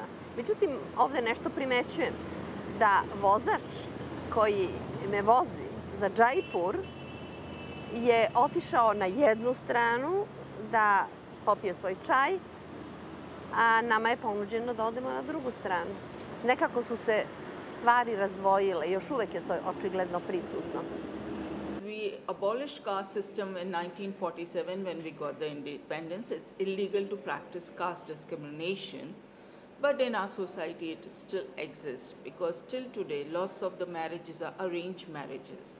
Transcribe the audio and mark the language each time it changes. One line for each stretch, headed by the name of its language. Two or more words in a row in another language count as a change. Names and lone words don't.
Serbian: Međutim, ovde nešto primećujem, da vozač koji me vozi za Džaipur je otišao na jednu stranu da popije svoj čaj, a nama je ponuđeno da odemo na drugu stranu. Nekako su se stvari razdvojile, još uvek je to očigledno prisutno.
English: We abolished caste system in 1947 when we got the independence. It's illegal to practice caste discrimination, but in our society it still exists because till today lots of the marriages are arranged marriages.